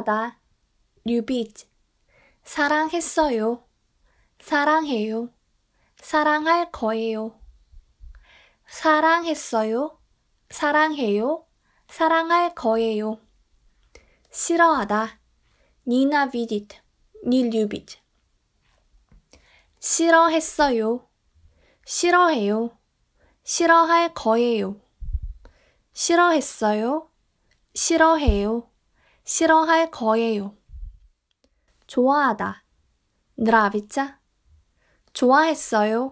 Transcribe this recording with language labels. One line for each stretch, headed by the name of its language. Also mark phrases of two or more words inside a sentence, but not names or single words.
Korean: 사랑하다, любить. 사랑했어요. 사랑해요. 사랑할 거예요. 사랑했어요. 사랑해요. 사랑할 거예요. 싫어하다.
Russian: Nенавидеть. Не любить.
Korean: 싫어했어요. 싫어해요. 싫어할 거예요. 싫어했어요. 싫어해요. 싫어할 거예요. 좋아하다. Нравится. 좋아했어요.